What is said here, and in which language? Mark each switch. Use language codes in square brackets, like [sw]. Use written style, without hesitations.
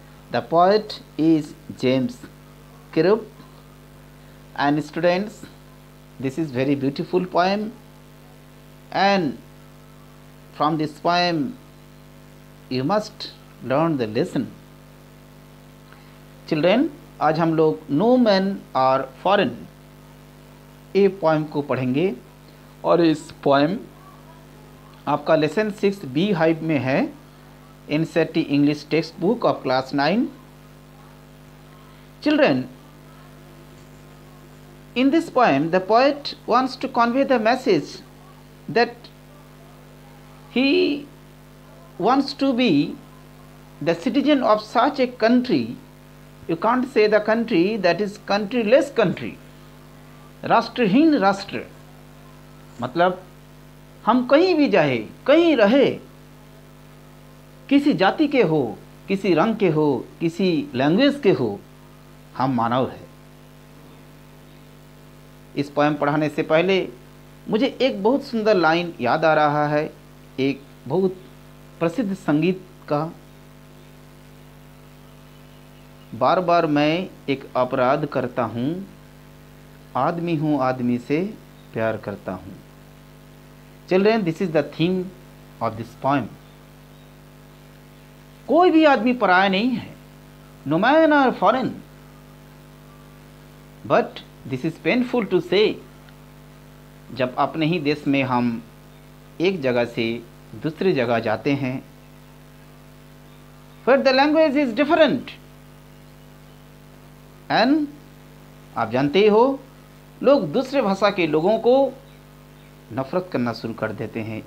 [en] The poet is James Kirkup, and students, this is very beautiful poem, and from this poem you must learn the lesson. [hi] Children, आज हम लोग [en] no man are foreign [hi] ये poem को पढ़ेंगे, और इस poem आपका lesson 6 bee hive में है, NCERT English text book of class 9. [en] Children, in this poem the poet wants to convey the message that he wants to be the citizen of such a country. You can't say the country that is countryless country, [hi] राष्ट्रहीन राष्ट्र. मतलब हम कहीं भी जाए, कहीं रहे, किसी जाति के हो, किसी रंग के हो, किसी लैंग्वेज के हो, हम मानव है. इस पोएम पढ़ाने से पहले मुझे एक बहुत सुंदर लाइन याद आ रहा है, एक बहुत प्रसिद्ध संगीत का. बार बार मैं एक अपराध करता हूँ, आदमी हूँ आदमी से प्यार करता हूँ. [en] Children, this is the theme of this poem. [hi] कोई भी आदमी पराया नहीं है, [en] no man or foreign. But this is painful to say. [hi] जब अपने ही देश में हम एक जगह से दूसरी जगह जाते हैं, [en] where the language is different, [hi] and आप जानते ही हो, लोग दूसरे भाषा के लोगों को नफरत करना शुरू कर देते हैं.